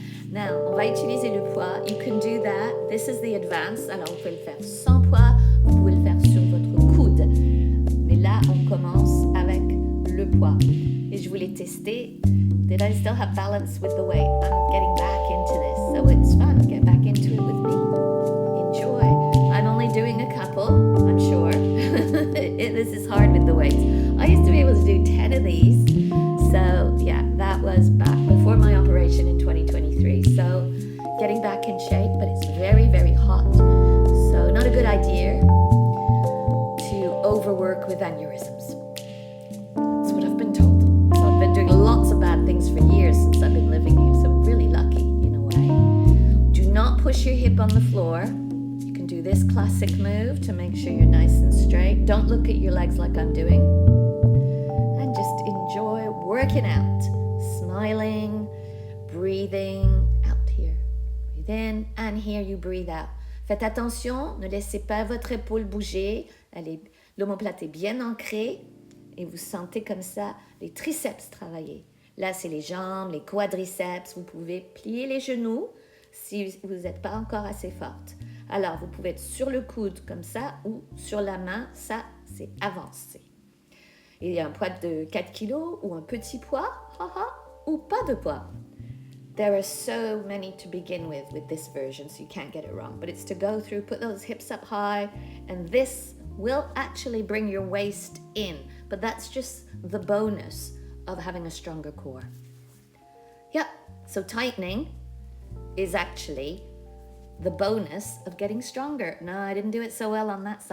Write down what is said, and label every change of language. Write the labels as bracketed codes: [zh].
[en] Now, [fr] on va utiliser le poids. [en] You can do that. This is the advance. [fr] Alors, vous pouvez le faire sans poids. Vous pouvez le faire sur votre coude. Mais là, on commence avec le poids. Et je voulais tester. [en] Did I still have balance with the weight? I'm getting back into this. So it's fun. Get back into it with me. Enjoy. I'm only doing a couple, I'm sure. This is hard with the weights. I used to be able to do 10 of these. So yeah, that was back before my operation in 2023. So getting back in shape, but it's very, very hot. So not a good idea to overwork with aneurysms. That's what I've been told. So I've been doing lots of bad things for years since I've been living here. So I'm really lucky in a way. Do not push your hip on the floor. You can do this classic move to make sure you're nice and straight. Don't look at your legs like I'm doing. And just enjoy working out. Smiling, breathing out here. Breathe in and here you breathe out. [fr] Faites attention, ne laissez pas votre épaule bouger. L'omoplate est bien ancrée et vous sentez comme ça les triceps travailler. Là, c'est les jambes, les quadriceps. Vous pouvez plier les genoux si vous n'êtes pas encore assez forte. Alors, vous pouvez être sur le coude comme ça ou sur la main. Ça, c'est avancé. Il y a un poids de 4 kilos ou un petit poids, ou pas de poids. [en] There are so many to begin with this version, so you can't get it wrong. But it's to go through, put those hips up high, and this will actually bring your waist in. But that's just the bonus of having a stronger core. Yeah, so tightening is actually the bonus of getting stronger. No, I didn't do it so well on that side.